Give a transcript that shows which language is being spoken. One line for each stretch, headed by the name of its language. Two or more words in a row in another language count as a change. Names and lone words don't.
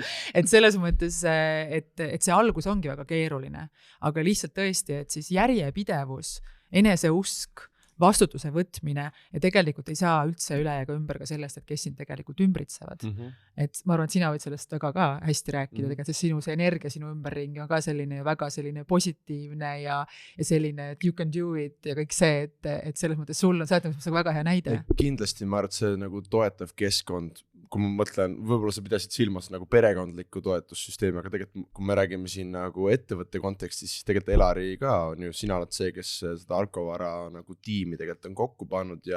Estonian: Et selles mõttes, et see algus ongi väga keeruline, aga lihtsalt tõesti, et siis järjepidevus, eneseusk, vastutuse võtmine ja tegelikult ei saa üldse üle ega ümber ka sellest, et kes sind tegelikult ümbritsevad. Et ma arvan, et sina võid sellest väga ka hästi rääkida, tegelikult sinu see energia sinu ümberringi on ka selline väga selline positiivne ja selline, et
English: you can do it
Estonian: ja kõik see, et selles mõttes sul on see väga hea näide. Kindlasti ma arvan, et see nagu toetav keskkond, kui ma mõtlen, võib-olla sa pidasid silmas nagu perekondliku toetussüsteemi, aga tegelikult kui me räägime siin nagu ettevõtte kontekstis, siis tegelikult Elari ka on ju, sina oled see, kes seda Arkovara nagu tiimi tegelikult on kokku pannud ja